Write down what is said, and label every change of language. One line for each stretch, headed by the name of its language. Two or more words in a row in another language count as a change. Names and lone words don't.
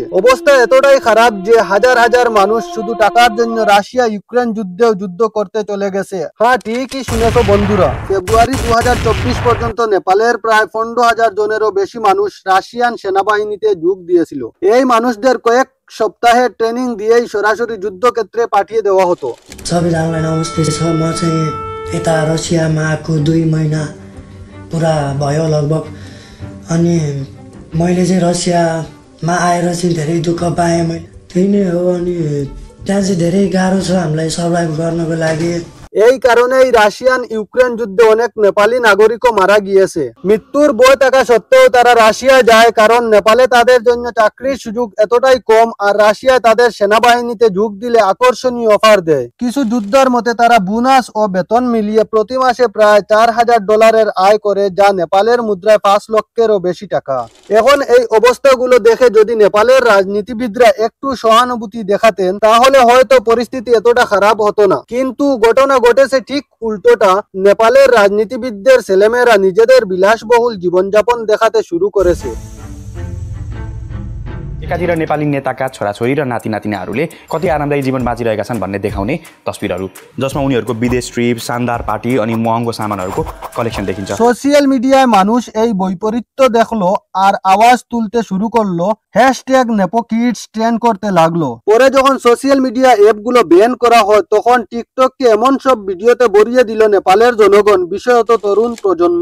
Bangla: অবস্থা এতটাই খারাপ যে হাজার হাজার মানুষ শুধু টাকার জন্য রাশিয়া ইউক্রেন যুদ্ধেও যুদ্ধ করতে চলে গেছে। হ্যাঁ, ঠিকই শুনেছো বন্ধুরা। ফেব্রুয়ারি 2024 পর্যন্ত নেপালের প্রায় 15,000 জনেরও বেশি মানুষ রাশিয়ান সেনাবাহিনীতে যোগ দিয়েছিল। এই মানুষদের কয়েক সপ্তাহের ট্রেনিং দিয়েই সরাসরি যুদ্ধক্ষেত্রে পাঠিয়ে দেওয়া হতো।
Nepali: सबैजनालाई नमस्ते छ। म चाहिँ यता रसियामा आएको 2 महिना पुरा भयो लगभग। अनि मैले चाहिँ रसियामा आएर चाहिँ धेरै दुःख पाएँ। मैले त्यही नै हो। अनि त्यहाँ चाहिँ धेरै गाह्रो छ हामीलाई सर्भाइभ गर्नको लागि।
Bangla: এই কারণেই রাশিয়ান ইউক্রেন যুদ্ধে অনেক নেপালি নাগরিকও মারা গিয়েছে। মৃত্যুর ভয় থাকা সত্ত্বেও তারা রাশিয়া যায়, কারণ নেপালে তাদের জন্য চাকরির সুযোগ এতটাই কম আর রাশিয়ায় তাদের সেনাবাহিনীতে যোগ দিলে আকর্ষণীয় অফার দেয়। কিছু যোদ্ধার মতে তারা বোনাস ও বেতন মিলিয়ে প্রতি মাসে প্রায় $4,000 আয় করে, যা নেপালের মুদ্রায় 5 লক্ষেরও বেশি টাকা। এখন এই অবস্থাগুলো দেখে যদি নেপালের রাজনীতিবিদরা একটু সহানুভূতি দেখাতেন তাহলে হয়তো পরিস্থিতি এতটা খারাপ হতো না। কিন্তু ঘটনা ঘটেছে ঠিক উল্টোটা। নেপালের রাজনীতিবিদদের ছেলেমেয়েরা নিজেদের বিলাসবহুল জীবনযাপন দেখাতে শুরু করেছে।
Nepali: एकातिर नेपाली नेताका छोराछोरी र नाति नातिनाहरूले कति आरामदायी जीवन बाँचिरहेका छन् भन्ने देखाउने तस्बिरहरू, जसमा उनीहरूको विदेश ट्रिप, शानदार पार्टी अनि महँगो सामानहरूको कलेक्सन देखिन्छ।
English: social media
Bangla: মানুষ এই বৈপরীত্য দেখলো আর আওয়াজ তুলতে শুরু করলো,
English: hashtag Nepo Kids
Bangla: ট্রেন্ড করতে লাগলো। পরে যখন
English: social media apps
Bangla: ব্যান করা হয় তখন টিকটককে এমন সব ভিডিওতে ভরিয়ে দিল নেপালের জনগণ, বিশেষত তরুণ প্রজন্ম।